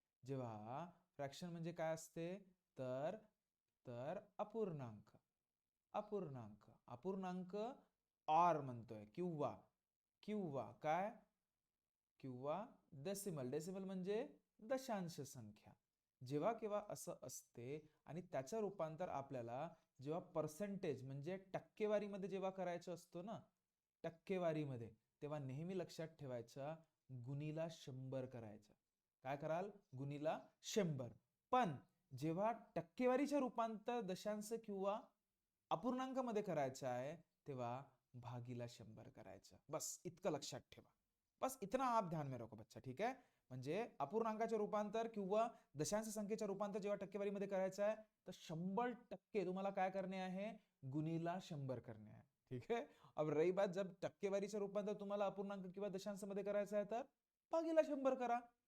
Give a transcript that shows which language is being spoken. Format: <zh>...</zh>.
<mr>जेव्हा फ्रॅक्शन म्हणजे काय असते, तर तर अपूर्णांक, अपूर्णांक, अपूर्णांक आर म्हणतोय, किंवा किंवा काय, किंवा डेसिमल, डेसिमल म्हणजे दशांश संख्या, जेव्हा केव्हा असं असते, आणि त्याचं रूपांतर आपल्याला जेव्हा पर्सेंटेज म्हणजे टक्केवारीमध्ये जेव्हा करायचं असतो ना, टक्केवारीमध्ये, तेव्हा नेहमी लक्षात ठेवायचं गुणीला 100 करायचं। काय कराल, गुणीला 100। पण जेव्हा टक्केवारीचं रूपांतर दशांश किंवा अपूर्णांकामध्ये करायचं आहे, तेव्हा भागीला 100 करायचं। बस इतकं लक्षात ठेवा,</mr> <hi>बस इतना आप ध्यान में रखो बच्चा,</hi> <mr>ठीक आहे। म्हणजे अपूर्णांकाचे रूपांतर किंवा दशांश संख्येचे रूपांतर जेव्हा टक्केवारीमध्ये करायचं आहे, तर 100% तुम्हाला काय करणे आहे, गुणीला 100 करणे आहे, ठीक है।</mr> <hi>अब रही बात, जब</hi> <mr>टक्केवारीचं रूपांतर तुम्हाला अपूर्णांक किंवा दशांश मध्ये करायचं आहे, तर भागीला 100 करा।</mr>